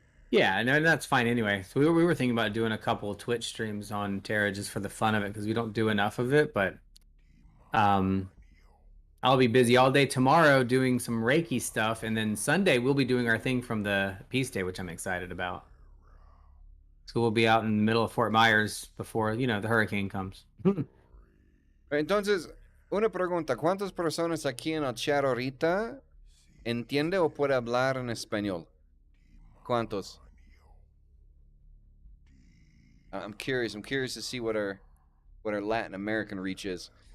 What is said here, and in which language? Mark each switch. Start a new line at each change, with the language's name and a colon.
English: Yeah, and that's fine anyway. So we were thinking about doing a couple of Twitch streams on Terra just for the fun of it because we don't do enough of it. But um, I'll be busy all day tomorrow doing some Reiki stuff, and then Sunday we'll be doing our thing from the Peace Day, which I'm excited about. So we'll be out in the middle of Fort Myers before the hurricane comes.
Spanish: Entonces, una pregunta, ¿cuántas personas aquí en el chat ahorita entiende o puede hablar en español? ¿Cuántos?
English: I'm curious. I'm curious to see what our Latin American reach is.